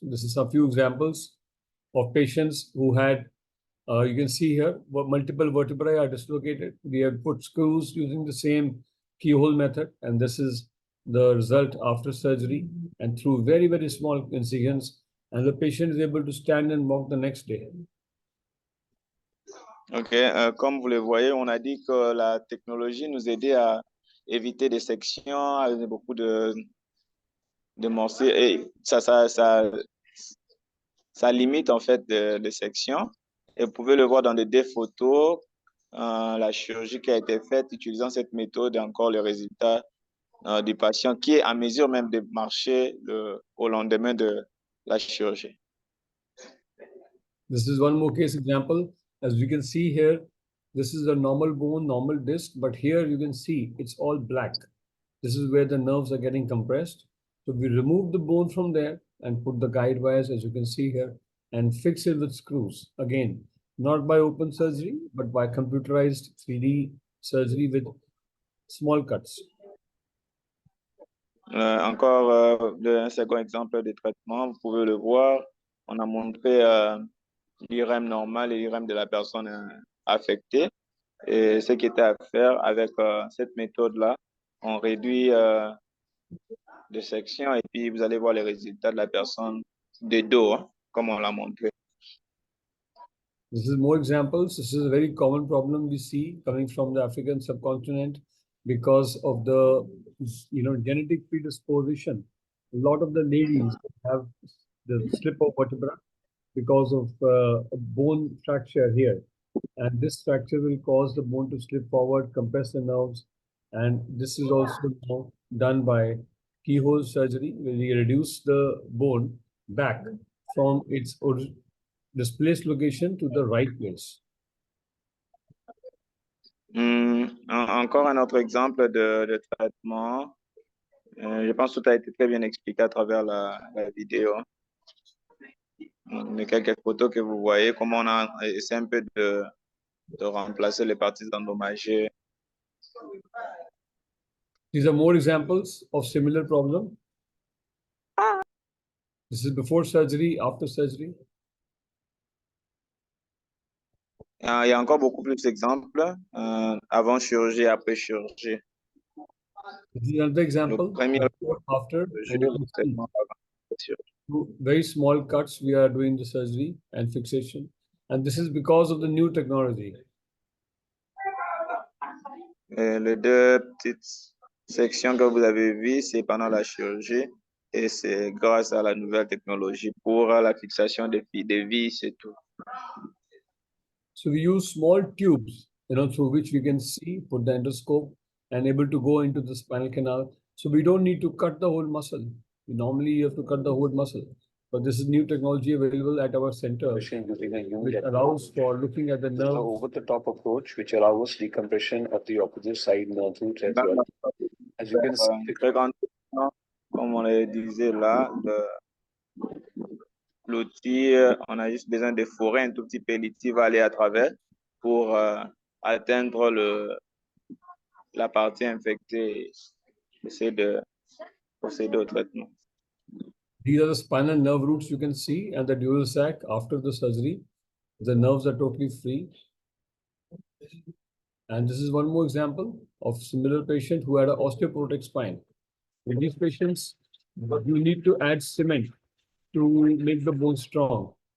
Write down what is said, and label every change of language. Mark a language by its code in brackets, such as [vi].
[en] This is a few examples of patients who had, you can see here, multiple vertebrae are dislocated. We have put screws using the same keyhole method, and this is the result after surgery and through very, very small incisions, and the patient is able to stand and walk the next day. [fr] Ok, comme vous le voyez, on a dit que la technologie nous aidait à éviter des sections, à beaucoup de morceaux, et ça limite en fait des sections. Et vous pouvez le voir dans des photos, la chirurgie qui a été faite utilisant cette méthode et encore le résultat du patient qui est à mesure même de marcher au lendemain de la chirurgie. [en] This is one more case example. As you can see here, this is a normal bone, normal disc, but here you can see it's all black. This is where the nerves are getting compressed. So we remove the bone from there and put the guide wires, as you can see here, and fix it with screws. Again, not by open surgery, but by computerized 3D surgery with small cuts. [fr] Encore un second exemple de traitement, vous pouvez le voir. On a montré l'IRM normal et l'IRM de la personne affectée. Et ce qui était à faire avec cette méthode-là, on réduit de sections et puis vous allez voir les résultats de la personne de dos, hein, comme on l'a montré. [en] This is more examples. This is a very common problem we see coming from the African subcontinent because of the genetic predisposition. A lot of the ladies have the slip of vertebra because of a bone fracture here. And this fracture will cause the bone to slip forward, compress the nerves. And this is also done by keyhole surgery, where we reduce the bone back from its displaced location to the right place. [fr] Encore un autre exemple de traitement. Je pense que tout a été très bien expliqué à travers la vidéo. Les quelques photos que vous voyez, comment on a essayé un peu de remplacer les parties endommagées. [en] These are more examples of similar problem. This is before surgery, after surgery. [fr] Il y a encore beaucoup plus d'exemples avant chirurgie et après chirurgie. [en] This is another example. Before, after, and you can see very small cuts we are doing the surgery and fixation. And this is because of the new technology. [fr] Les deux petites sections que vous avez vues, c'est pendant la chirurgie et c'est grâce à la nouvelle technologie pour la fixation des vis et tout. [en] So we use small tubes, through which we can see, put the endoscope and able to go into the spinal canal. So we don't need to cut the whole muscle. Normally you have to cut the whole muscle. But this is new technology available at our center, which allows for looking at the nerve. Over-the-top approach, which allows decompression of the opposite side nerve roots as well. As you can see, [fr] comme on le disait là, l'outil, on a juste besoin de forer un tout petit peu, l'outil va aller à travers pour atteindre la partie infectée et essayer de procéder au traitement. [en] These are the spinal nerve roots you can see, and the dural sac after the surgery. The nerves are totally free. And this is one more example of similar patient who had an osteoporotic spine. In these patients, you need to add cement to make the bone strong.